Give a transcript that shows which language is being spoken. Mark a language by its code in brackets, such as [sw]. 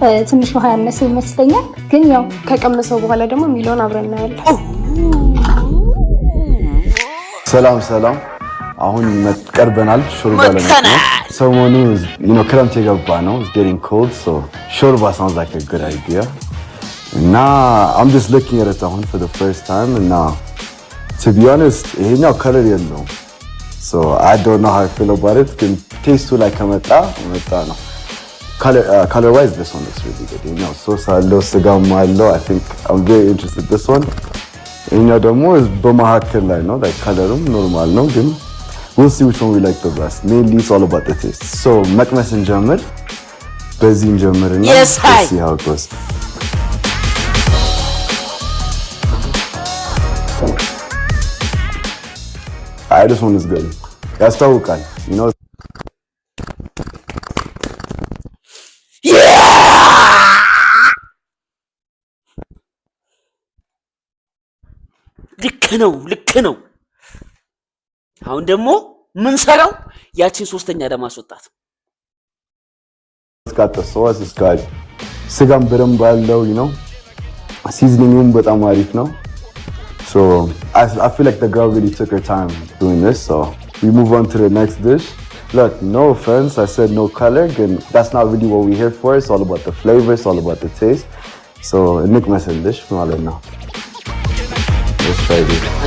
[am] ትንሽ ውሃ ያነሰ ይመስለኛል፣ ግን ያው ከቀመሰው በኋላ ደግሞ የሚለውን አብረን እናያለን። ሰላም ሰላም። አሁን ቀርበናል ሾርባ ለማለት ነው። ሰሞኑ ክረምት የገባ ነው። [en] It's getting cold, so [am] ሾርባ [en] sounds like a good idea. እና I'm just looking at it አሁን for the first time እና to be honest [am] ይሄኛው [en] color [am] የለውም, [en] so I don't know how I feel about it. [am] ግን ቴስቱ ላይ ከመጣ ነው። [en] color wise this one looks really good. [am] ይሄኛው ሶስ አለው ስጋም አለው. [en] I think I'm very interested in this one. [am] ይሄኛው ደግሞ በመሀከል ላይ ነው, [en] like colorም [am] ኖርማል ነው ግን [en] we'll see which one we like the best. Mainly it's all about the taste. [am] So መቅመስ እንጀምር። በዚህ እንጀምርና [en] let's see how it goes. This one is good. [am] ያስታውቃል, you know. ልክ ነው። አሁን ደግሞ ምን ሰራው ያቺን ሶስተኛ ለማስወጣት እስካተ ሶስ እስካል ስጋም በደንብ አለው, you know. ሲዝኒንጉም በጣም አሪፍ ነው. [en] So I feel like the girl really took her time doing this. So we move on to the next dish. Look, no offense, I said no color, and that's not really what we're here for. It's all about the flavor, it's all about the taste. So Nick messed dish [am] ማለት ነው. [en] Let's try this.